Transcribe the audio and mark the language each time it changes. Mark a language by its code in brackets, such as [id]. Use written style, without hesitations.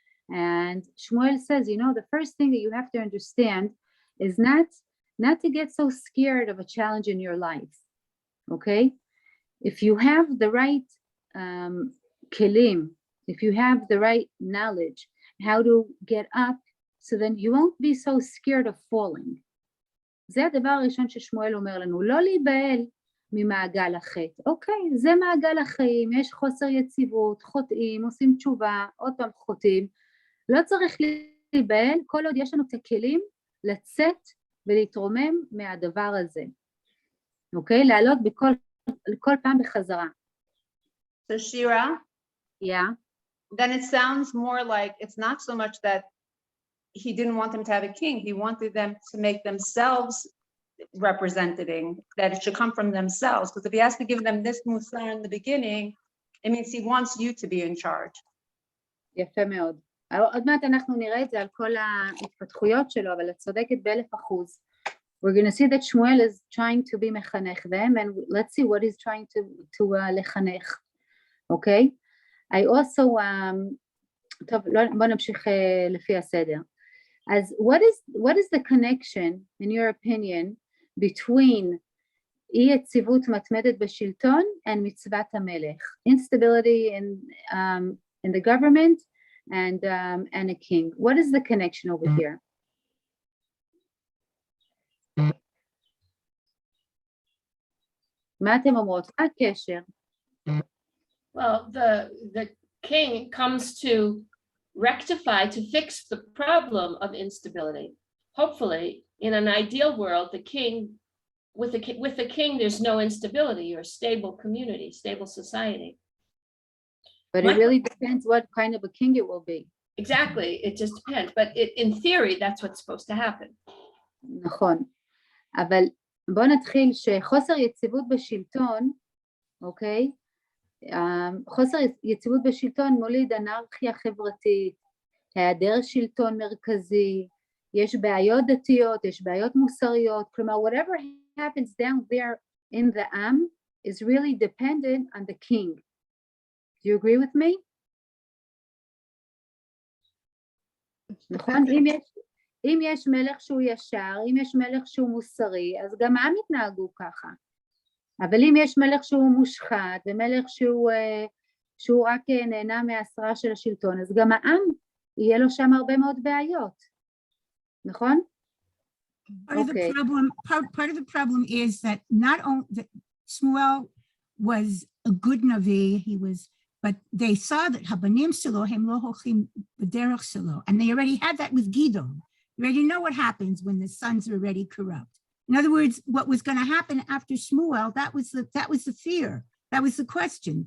[en] And Shmuel says, you know, the first thing that you have to understand is not to get so scared of a challenge in your life, okay? If you have the right kelim, if you have the right knowledge how to get up, so then you won't be so scared of falling. [he] זה הדבר הראשון ששמואל אומר לנו, לא להיבהל ממעגל החטא. אוקיי, זה מעגל החיים, יש חוסר יציבות, חוטאים, עושים תשובה, עוד פעם חוטאים. לא צריך להיבהל, כל עוד יש לנו את הכלים לצאת ולהתרומם מהדבר הזה. אוקיי? לעלות כל פעם בחזרה. [en] So Shira? Yeah. Then it sounds more like it's not so much that he didn't want them to have a king. He wanted them to make themselves representing, that it should come from themselves. Because if he has to give them this musar in the beginning, it means he wants you to be in charge. [he] יפה מאוד. עוד מעט אנחנו נראה את זה על כל ההתפתחויות שלו, אבל את צודקת ב1,000%. [en] We're going to see that Shmuel is trying to be מחנך them, and let's see what he's trying to לחנך. Okay? I also, [he] טוב, בוא נמשיך לפי הסדר. [en] As what is the connection, in your opinion, between [he] אי יציבות מתמדת בשלטון [en] and [he] מצוות המלך? [en] Instability in the government and a king. What is the connection over here? [he] מה אתם אומרות? מה הקשר? [en] Well, the king comes to rectify, to fix the problem of instability. Hopefully, in an ideal world, the king, with the king, there's no instability or stable community, stable society. But it really depends what kind of a king it will be. Exactly, it just depends. But in theory, that's what's supposed to happen. [he] נכון. אבל בואו נתחיל שחוסר יציבות בשלטון, אוקיי? חוסר יציבות בשלטון מוליד אנרכיה חברתית, היעדר שלטון מרכזי, יש בעיות דתיות, יש בעיות מוסריות, כלומר, [en] whatever happens down there in the am is really dependent on the king. Do you agree with me? [he] נכון? אם יש מלך שהוא ישר, אם יש מלך שהוא מוסרי, אז גם העם יתנהגו ככה. אבל אם יש מלך שהוא מושחת, ומלך שהוא רק נהנה מהשררה של השלטון, אז גם העם יהיה לו שם הרבה מאוד בעיות. נכון? [en] Part of the problem is that not only that Shmuel was a good Navi, but they saw that [he] Habanim Shelo hem lo hochim b'derech shelo, [en] and they already had that with Gidon. You already know what happens when the sons are already corrupt. In other words, what was going to happen after Shmuel, that was the fear. That was the question.